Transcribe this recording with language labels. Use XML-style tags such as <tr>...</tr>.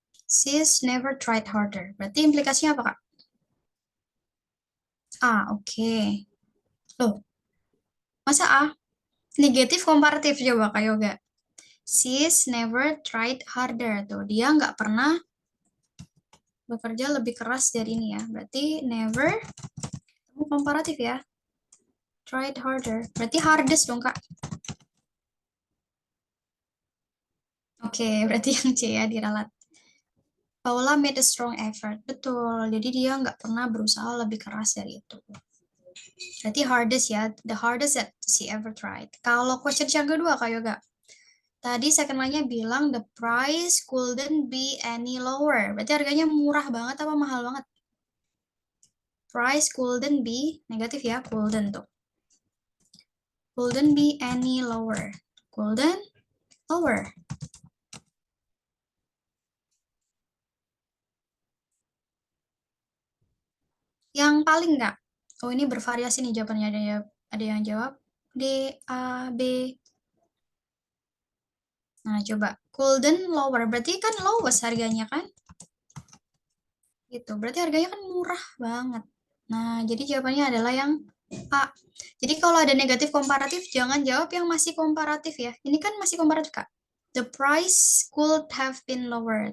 <en>She's never tried harder.</en> <id>Berarti implikasinya apa, Kak? Oke. Loh, masa A? Negatif komparatif coba Kak Yoga.</id> <en>She's never tried harder.</en> <id>Tuh, dia nggak pernah bekerja lebih keras dari ini ya. Berarti never komparatif ya. Tried harder. Berarti hardest dong, Kak. Oke, berarti yang C ya diralat.</id> <en>Paula made a strong effort.</en> <id>Betul. Jadi dia nggak pernah berusaha lebih keras dari itu. Berarti hardest ya.</id> <en>The hardest that she ever tried.</en> <id>Kalau question yang kedua, Kak Yoga. Tadi</id> <en>second line-nya bilang the price couldn't be any lower.</en> <id>Berarti harganya murah banget apa mahal banget?</id> <en>Price couldn't be,</en> <id>negatif ya, couldn't tuh.</id> <en>Couldn't be any lower. Couldn't lower.</en> <id>Yang paling enggak? Oh, ini bervariasi nih jawabannya. Ada yang jawab D, A, B. Nah, coba. Couldn't lower. Berarti kan lowest harganya kan? Gitu. Berarti harganya kan murah banget. Nah, jadi jawabannya adalah yang A. Jadi kalau ada negatif komparatif, jangan jawab yang masih komparatif ya. Ini kan masih komparatif, Kak.</id> <en>The price could have been lower.</en>